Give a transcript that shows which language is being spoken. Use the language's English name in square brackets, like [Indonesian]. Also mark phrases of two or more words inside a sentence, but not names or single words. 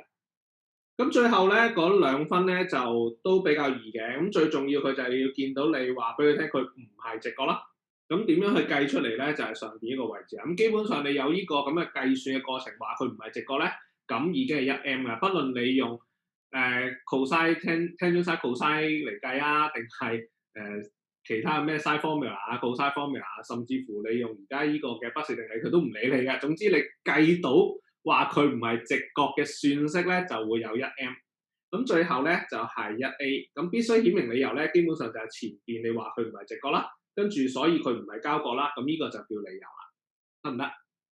[Cantonese] 咁最後咧嗰2分咧就都比較易嘅，咁最重要佢就係要見到你話俾佢聽佢唔係直角啦。咁點樣去計出嚟咧？就係上邊呢個位置啊。咁基本上你有呢個咁嘅計算嘅過程，話佢唔係直角咧，咁已經係1M 㗎。不論你用 [English] cosine tangent sine cosine [Cantonese] 嚟計啊，定係其他咩 [English] sine formula [Cantonese] 啊 [English] cosine formula [Cantonese] 啊，甚至乎你用而家呢個嘅畢氏定理，佢都唔理你㗎。總之你計到話佢唔係直角嘅算式咧，就會有1M。咁最後咧就係1A。咁必須顯明理由咧，基本上就係前邊你話佢唔係直角啦，跟住所以佢唔係交角啦，咁呢個就叫理由啦，得唔得？